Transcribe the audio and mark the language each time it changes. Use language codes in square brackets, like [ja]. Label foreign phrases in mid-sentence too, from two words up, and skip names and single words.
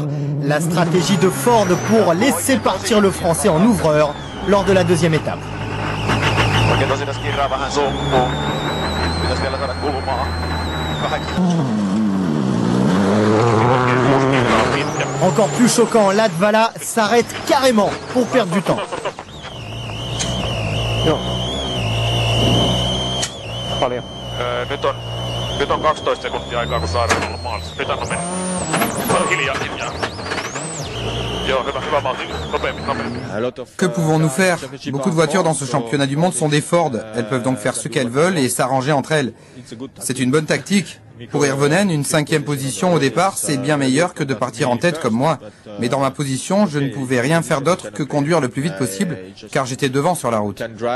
[fr] La stratégie de Ford pour laisser partir le Français en ouvreur lors de la deuxième étape. Encore plus choquant, Latvala s'arrête carrément pour perdre du temps. [fi] Nyt on 12 sekuntia aikaa, kun saadaan olla maalissa. Nyt anna mennä. Hiljaa. Joo, hyvä malti. Nopeammin. [fr] Que pouvons-nous faire? Beaucoup de voitures dans ce championnat du monde sont des Ford. Elles peuvent donc faire ce qu'elles veulent et s'arranger entre elles. C'est une bonne tactique. Pour Irvonen, une 5e position au départ, c'est bien meilleur que de partir en tête comme moi. Mais dans ma position, je ne pouvais rien faire d'autre que conduire le plus vite possible, car j'étais devant sur la route.